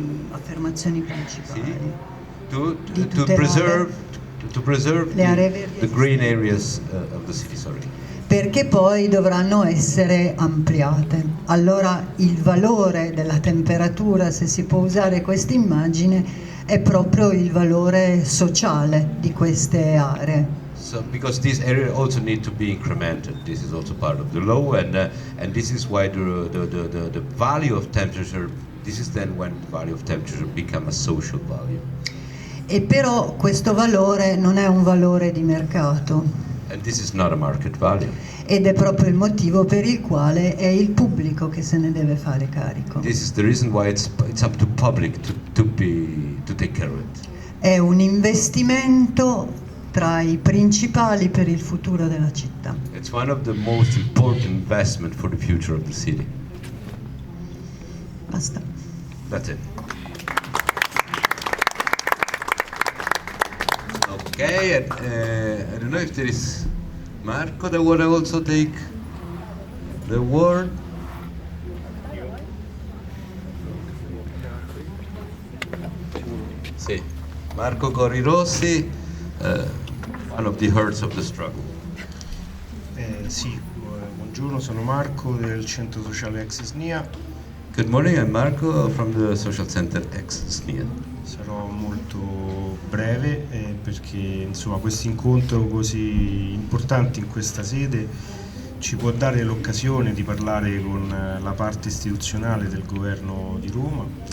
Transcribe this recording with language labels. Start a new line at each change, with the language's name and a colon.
Italian: Affermazioni principali.
English: To preserve
Italian: le aree verdi
English: the green areas of the city, sorry.
Italian: Perché poi dovranno essere ampliate. Allora il valore della temperatura, se si può usare questa immagine, è proprio il valore sociale di queste aree.
English: So, because these areas also need to be incremented, this is also part of the law, and this is why the value of temperature. This is then when the value of temperature become a social value.
Italian: E però questo valore non è un valore di mercato.
English: And this is not a market value.
Italian: Ed è proprio il motivo per il quale è il pubblico che se ne deve fare carico.
English: This is the reason why it's up to public to take care of it.
Italian: È un investimento tra i principali per il futuro della città.
English: It's one of the most important investment for the future of the city.
Italian: Basta.
English: That's it. Okay, and I don't know if there is Marco that would also take the word. Sì, Marco Corirossi, one of the hearts of the struggle.
Italian: Sì, buongiorno, sono Marco del Centro Sociale eXSnia.
English: Good morning, I'm Marco from the Social Center eXSnia.
Italian: Sarò molto breve perché insomma questo incontro così importante in questa sede ci può dare l'occasione di parlare con la parte istituzionale del governo di Roma.